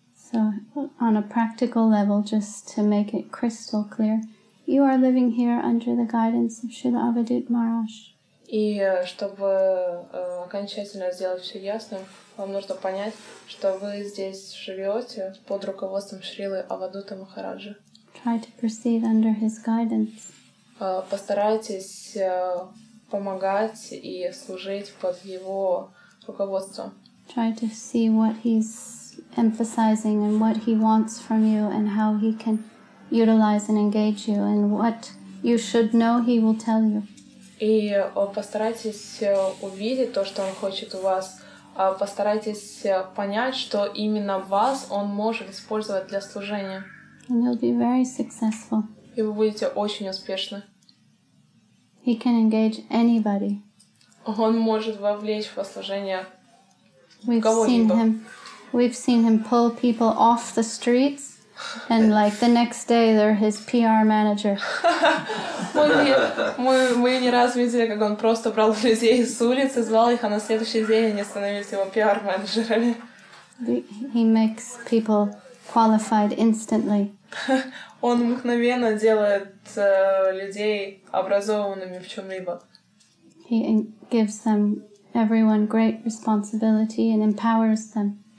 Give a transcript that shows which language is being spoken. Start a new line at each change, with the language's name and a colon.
English: So, on a practical level, just to make it crystal clear, you are living here under the guidance of Srila Avadut Maharaj.
Russian: И чтобы окончательно сделать все ясным, вам нужно понять, что вы здесь живете под руководством Шрилы Авадута Махараджа.
English: Try to proceed under his guidance.
Russian: Постарайтесь помогать и служить под его руководством.
English: Try to see what he's emphasizing and what he wants from you and how he can utilize and engage you and what you should know he will tell you.
Russian: И постарайтесь увидеть то, что он хочет у вас. Постарайтесь понять, что именно вас он может использовать для служения.
English: And you'll be very successful.
Russian: И вы будете очень успешны.
English: He can engage anybody.
Russian: Он может вовлечь во служение
English: We've
Russian: кого-либо.
English: seen him pull people off the streets, and like the next day they're his PR manager.
Russian: Мы не раз видели, как он просто брал людей с улицы, звал их, а на следующий день они становились его PR-менеджерами.
English: He makes people qualified instantly.
Russian: Он мгновенно делает людей образованными в чем-либо.
English: He gives them everyone great responsibility and empowers them.